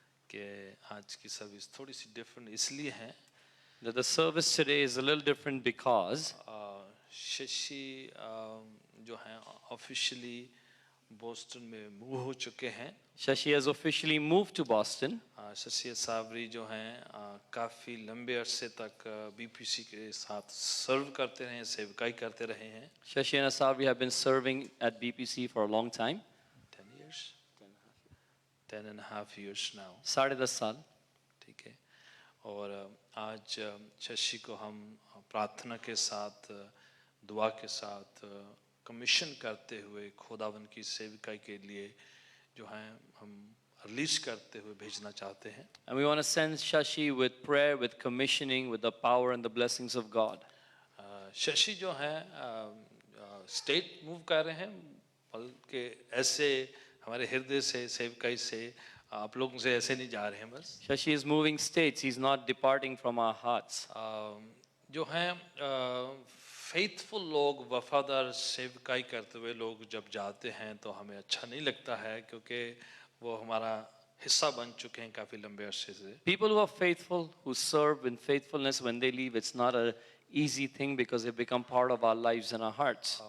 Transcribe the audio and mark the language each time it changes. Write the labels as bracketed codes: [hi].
[hi] कि आज की सर्विस थोड़ी सी डिफरेंट इसलिए है [en] that the service today is a little different because [hi] Shashi जो हैं ऑफिशियली बोस्टन में मूव हो चुके हैं. [en] Shashi has officially moved to Boston. [hi] Shashi सावरी जो हैं काफ़ी लंबे अरसे तक बीपीसी के साथ सर्व करते रहे हैं, सेवकाई करते रहे हैं. [en] Shashi and Asavri have been serving at BPC for a long time. 10 years, 10.5 years now. [hi] 10.5 साल. ठीक है. और आज शशि को हम प्रार्थना के साथ दुआ के साथ कमीशन करते हुए खुदावन की सेवकाई के लिए जो हैं हम रिलीज करते हुए भेजना चाहते हैं. [en] And we want to send Shashi with prayer, with commissioning, with the power and the blessings of God. [hi] Shashi जो हैं स्टेट मूव कर रहे हैं, बल्कि ऐसे हमारे हृदय से सेवकाई से आप लोगों से ऐसे नहीं जा रहे हैं बस. [en] Shashi is moving states. He's not departing from our hearts. [hi] जो हैं फेथफुल लोग, वफादार सेवकाई करते हुए लोग जब जाते हैं तो हमें अच्छा नहीं लगता है, क्योंकि वो हमारा हिस्सा बन चुके हैं काफ़ी लंबे अरसे से. [en] People who are faithful, who serve in faithfulness, when they leave, it's not an easy thing because they become part of our lives and our hearts.